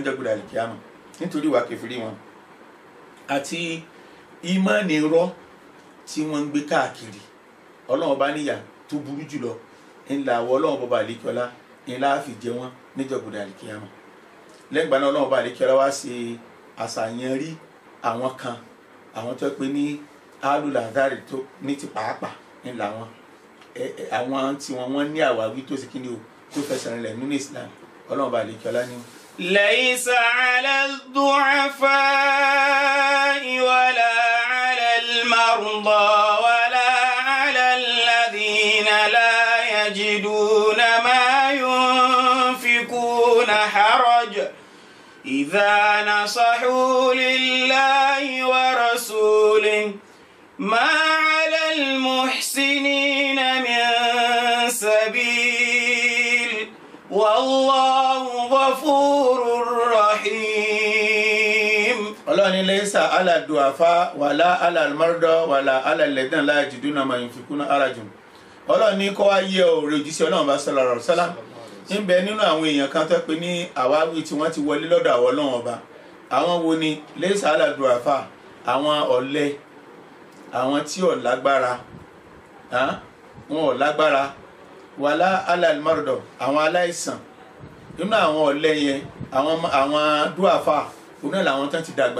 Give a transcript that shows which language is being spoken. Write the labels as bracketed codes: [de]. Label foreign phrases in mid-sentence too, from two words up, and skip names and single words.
[yo] jẹ́gbẹ̀rẹ̀ àlìkíyàmá nítorí ìwà kẹfìrí wọn àti ìmánì irọ́ tí wọ́n ń gbé káàkiri Ọlọ́run bá níyà tó burú jùlọ ńlá àwọn Ọlọ́run bọba àlìkíọ́lá ńlá fi jẹ wọn níjọ̀gbẹ̀rẹ̀ àlìkíyàmá lẹ́yìn ìgbà náà Ọlọ́run bọba àlìkíọ́lá wá ṣe àṣàyàn rí àwọn kan àwọn tó pé ní alùlàdárì tó ní ti pàápàá ńlá wọn àwọn tí wọ́n ní àwáwí tó sì kí ni o tó fẹsẹ̀ rìn lẹ̀ nínú Islam Ọlọ́run bá àlìkíọ́lá ní. [ar] ليس على الضعفاء ولا على المرضى ولا على الذين لا يجدون ما ينفقون حرج إذا نصحوا لله ورسوله ما على المحسنين من سبيل والله غفور رحيم. [yo] Ọlọ́run ní [ar] ليس على الضعفاء ولا على المرضى ولا على الذين لا يجدون ما ينفقون حرج. [yo] Ọlọ́run ní kó wá yẹ ọ̀rọ̀ òjíṣẹ́ Ọlọ́run bá [ar] صلى الله عليه وسلم [yo] ń bẹ nínú àwọn èèyàn kan tó pé ní àwáwí tí wọ́n ti wọlé lọ́dọ̀ àwọn Ọlọ́run ọba àwọn wo ni [ar] ليس على الضعفاء [yo] àwọn ọ̀lẹ àwọn tí ò lágbára wọn ò lágbára [ar] ولا على المرضى [yo] àwọn aláìsàn nínú àwọn ọ̀lẹ yẹn àwọn dúàfà òun náà làwọn tán ti dàgbà